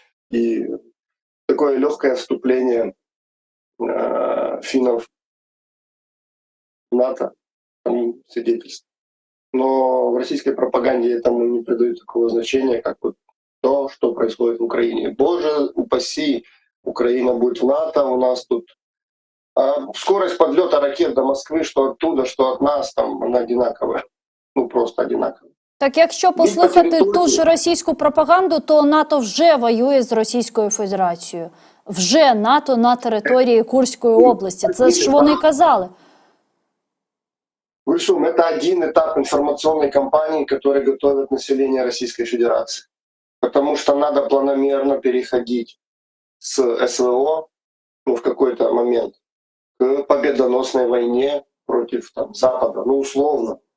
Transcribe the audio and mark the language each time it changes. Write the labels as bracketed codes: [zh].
[ru] И такое легкое вступление финнов в НАТО свидетельствует. Но в российской пропаганде этому не придают такого значения, как то, что происходит в Украине. Боже упаси, Украина будет в НАТО, у нас тут скорость подлета ракет до Москвы, что оттуда, что от нас, там она одинаковая. Ну просто одинаковая. [uk] Так якщо послухати ту ж російську пропаганду, то НАТО вже воює з Російською Федерацією. Вже НАТО на території Курської області. Це ж вони казали. [ru] Высшум, это один этап информационной кампании, который готовит население Российской Федерации. Потому что надо планомерно переходить с СВО в какой-то момент к победоносной войне против Запада, ну условно.